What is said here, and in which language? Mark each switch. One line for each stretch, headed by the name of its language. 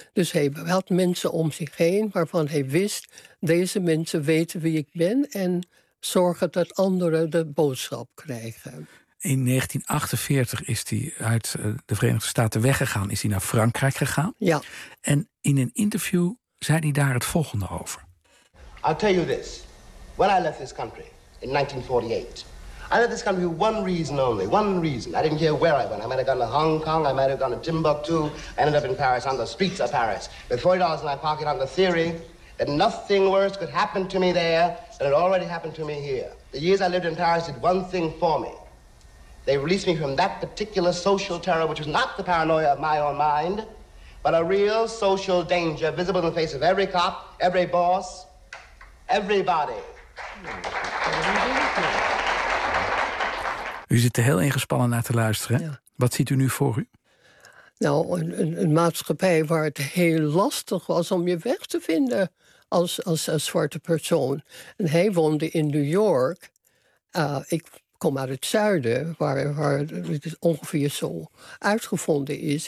Dutch: Dus hij had mensen om zich heen waarvan hij wist, deze mensen weten wie ik ben en zorgen dat anderen de boodschap krijgen. In 1948 is hij uit de Verenigde Staten weggegaan. Is hij naar Frankrijk gegaan. Ja. En in een interview zei hij daar het volgende over.
English: I'll tell you this. When I left this country in 1948, I left this country with one reason only, one reason. I didn't care where I went. I might have gone to Hong Kong, I might have gone to Timbuktu. I ended up in Paris, on the streets of Paris. With $40 in my pocket on the theory that nothing worse could happen to me there than it already happened to me here. The years I lived in Paris did one thing for me. They released me from that particular social terror, which was not the paranoia of my own mind, but a real social danger visible in the face of every cop, every boss, everybody.
Dutch: U zit er heel ingespannen naar te luisteren. Ja. Wat ziet u nu voor u? Nou, een maatschappij waar het heel lastig was om je weg te vinden als een zwarte persoon. En hij woonde in New York. Ik kom uit het zuiden, waar het ongeveer zo uitgevonden is.